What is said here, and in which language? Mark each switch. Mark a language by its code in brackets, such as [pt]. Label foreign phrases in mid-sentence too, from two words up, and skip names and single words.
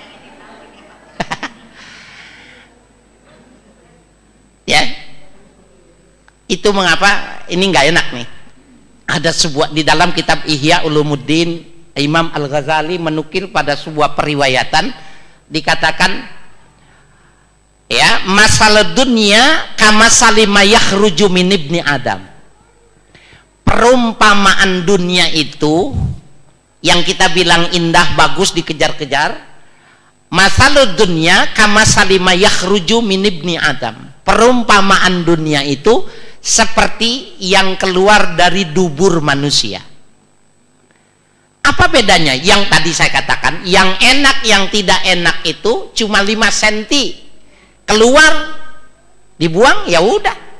[id] Ya, itu mengapa ini nggak enak nih. Ada sebuah di dalam kitab Ihya Ulumuddin Imam Al-Ghazali menukil pada sebuah periwayatan dikatakan ya, [ar] مثل الدنيا كما سالما يخرج من ابن آدم. [id] Perumpamaan dunia itu yang kita bilang indah, bagus, dikejar-kejar, [ar] مثل الدنيا كما سالما يخرج من ابن آدم. [id] Perumpamaan dunia itu seperti yang keluar dari dubur manusia. Apa bedanya? Yang tadi saya katakan, yang enak, yang tidak enak itu cuma 5 cm. Keluar, dibuang, ya udah.